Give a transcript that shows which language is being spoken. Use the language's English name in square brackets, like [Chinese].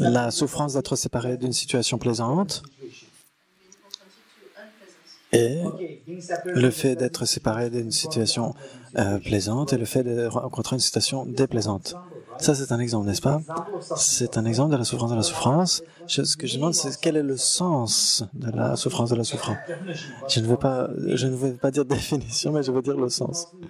[French] la souffrance d'être séparé d'une situation plaisante [English] Being confronted to unpleasant. [French] et [English] Okay, being separated [French] le fait d'être séparé d'une situation plaisante et le fait de rencontrer une situation déplaisante. Ça, c'est un exemple, n'est-ce pas? C'est un exemple de la souffrance de la souffrance. Ce que je demande, c'est quel est le sens de la souffrance de la souffrance. Je ne veux pas dire définition, mais je veux dire le sens.